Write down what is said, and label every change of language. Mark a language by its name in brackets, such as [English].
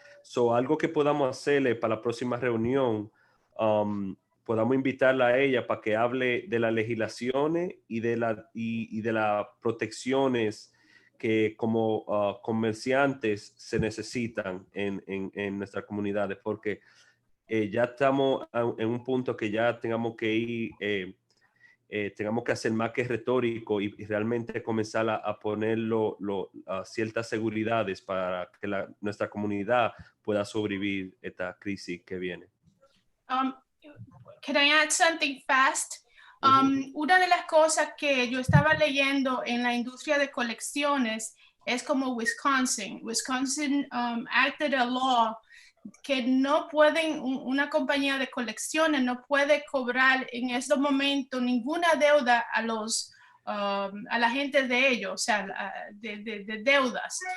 [Spanish] So, algo que podamos hacerle para la próxima reunión, podamos invitarla a ella para que hable de las legislaciones y de las protecciones que como comerciantes se necesitan en nuestras comunidades, porque ya estamos en un punto que ya tengamos que ir, tengamos que hacer más que retórico y realmente comenzar a poner ciertas seguridades para que nuestra comunidad pueda sobrevivir esta crisis que viene. [English] Can I add something fast? [Spanish] Una de las cosas que yo estaba leyendo en la industria de colecciones es como Wisconsin. [English] Wisconsin acted a law [Spanish] que no pueden, una compañía de colecciones no puede cobrar en estos momentos ninguna deuda a la gente de ellos, o sea, de deudas.